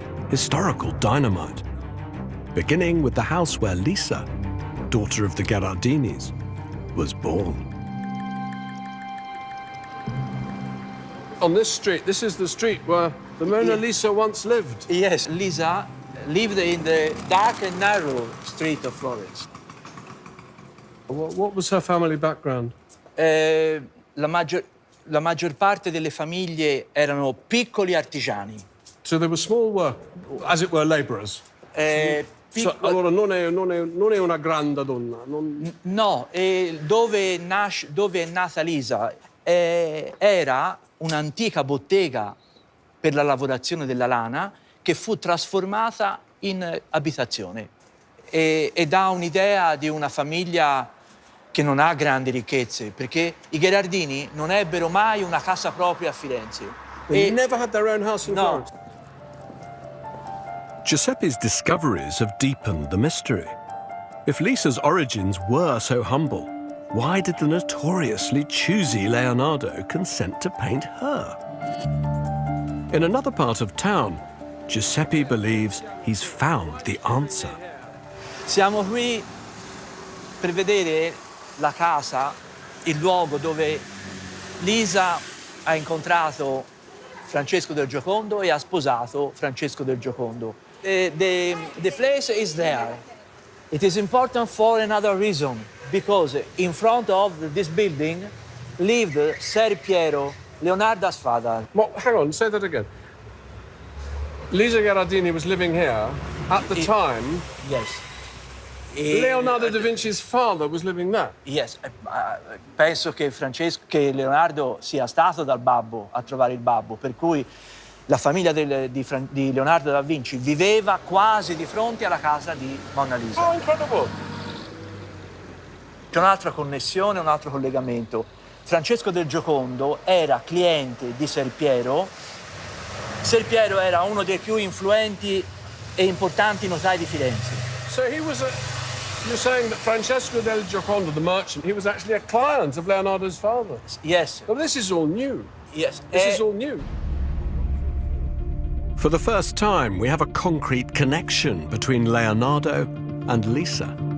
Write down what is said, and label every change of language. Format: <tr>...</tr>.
<en>Historical dynamite. Beginning with the house where Lisa, daughter of the Gherardinis, was born. On this street, this is the street where the Mona Lisa once lived. Yes, Lisa lived in the dark and narrow street of Florence. What was her family background?</en> <it>La maggior parte delle famiglie erano piccoli artigiani.</it> <en>So they were small work, as it were, labourers.</en> <it>Allora non è una grande donna. No, dove è nata Lisa era un'antica bottega per la lavorazione della lana che fu trasformata in abitazione e dà un'idea di una famiglia che non ha grandi ricchezze, perché i Gherardini non ebbero mai una casa propria a Firenze.</it> <en>They never had their own house in Florence. Giuseppe's discoveries have deepened the mystery. If Lisa's origins were so humble, why did the notoriously choosy Leonardo consent to paint her? In another part of town, Giuseppe believes he's found the answer.</en> <it>Siamo qui per vedere la casa, il luogo dove Lisa ha incontrato Francesco del Giocondo e ha sposato Francesco del Giocondo.</it> <en>The place is there. It is important for another reason, because in front of this building lived Ser Piero, Leonardo's father. Well, hang on, say that again. Lisa Gherardini was living here at the time. Yes. Leonardo da Vinci's father was living there.</en> <it>Yes, penso che Leonardo sia stato dal babbo a trovare il babbo, per cui la famiglia di Leonardo da Vinci viveva quasi di fronte alla casa di Mona Lisa.</it> <en>Oh, incredible!</en> <it>C'è un'altra connessione, un altro collegamento. Francesco del Giocondo era cliente di Ser Piero. Ser Piero era uno dei più influenti e importanti notai di Firenze.</it> <en>So you're saying that Francesco del Giocondo, the merchant, he was actually a client of Leonardo's father? Yes. Well, this is all new. Yes. This is all new. For the first time, we have a concrete connection between Leonardo and Lisa.</en>